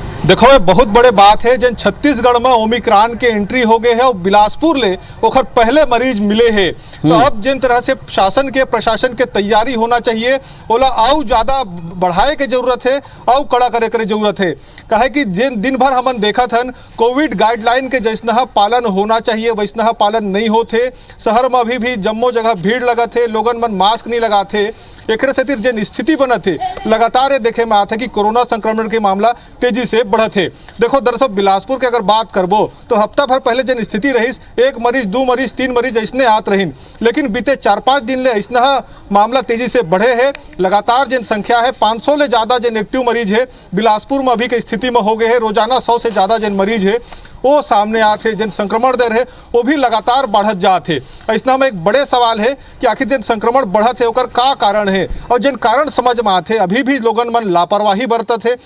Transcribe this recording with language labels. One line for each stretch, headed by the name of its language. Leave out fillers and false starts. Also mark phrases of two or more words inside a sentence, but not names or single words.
Chhattisgarhi: देखो ये बहुत बड़े बात है जन छत्तीसगढ़ में ओमिक्रॉन के एंट्री हो गए है और बिलासपुर ले ओखर पहले मरीज मिले हैं। तो अब जिन तरह से शासन के प्रशासन के तैयारी होना चाहिए ओला आउ ज्यादा बढ़ाए के जरूरत है, आउ कड़ा करे करे जरूरत है। कहे कि जिन दिन भर हमन देखा थन
English: Covid guideline
Chhattisgarhi: के जैसना पालन होना चाहिए वैसना पालन नहीं होते। शहर में अभी भी जम्मो जगह भीड़ लगा थे, लोगन मन मास्क नहीं लगाते। एक से जिन स्थिति बना थे लगातार देखे में आता कि कोरोना संक्रमण के मामला तेजी से बढ़त है। देखो दरअसल बिलासपुर के अगर बात करबो तो हफ्ता भर पहले जिन स्थिति रही 1 मरीज 2 मरीज 3 मरीज ऐसने आत रहीन, लेकिन बीते 4-5 दिन ले ऐसना मामला तेजी से बढ़े है। लगातार जिन संख्या है 500 ले ज्यादा जिन एक्टिव मरीज है बिलासपुर में अभी के स्थिति में हो गए है। रोजाना 100 से ज्यादा जिन मरीज है वो सामने आते, जिन संक्रमण दर है वो भी लगातार बढ़त जाते। ऐसा में एक बड़े सवाल है कि आखिर जिन संक्रमण बढ़त है ओकर का कारण है, और जिन कारण समझ में आते अभी भी लोगन मन लापरवाही बरतत है।